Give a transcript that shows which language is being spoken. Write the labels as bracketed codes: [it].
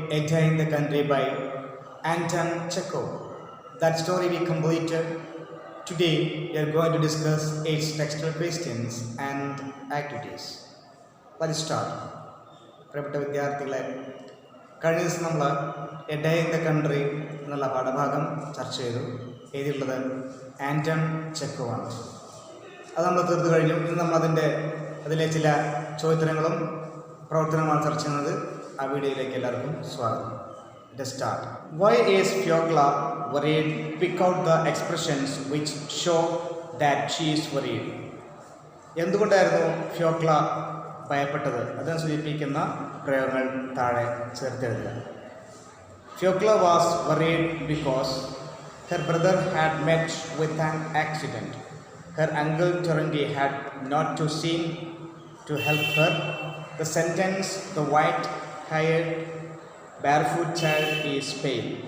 [en] Terendy by Anton Chekhov. That story we completed. Today we are going to discuss its textual questions and activities. Let's start. [ml] പ്രിയപ്പെട്ട വിദ്യാർത്ഥികളെ, കഴിഞ്ഞ ദിവസം നമ്മൾ A day in the country എന്നുള്ള പാഠഭാഗം ചർച്ച ചെയ്തു. എഴുതിയുള്ളത് ആൻറ്റൺ ചെക്കോവാണ്. അത് നമ്മൾ തീർത്തു കഴിഞ്ഞു. ഇന്ന് നമ്മളതിൻ്റെ അതിലെ ചില ചോദ്യോത്തരങ്ങളും പ്രവർത്തനമാണ് ചർച്ച ചെയ്യുന്നത്. ആ വീഡിയോയിലേക്ക് എല്ലാവർക്കും സ്വാഗതം. [en] Let's start. Why is Fyokla worried? Pick out the expressions which show that she is worried. [ml] എന്തുകൊണ്ടായിരുന്നു ഫ്യോക്ല ഭയപ്പെട്ടത്? അതിനെ സൂചിപ്പിക്കുന്ന പ്രയോഗങ്ങൾ താഴെ ചേർത്തെഴുതുക. [en] Fyokla was worried because her brother had met with an accident. Her uncle Terendy had not to seen to help her. The sentence, the white-haired barefoot child is pale.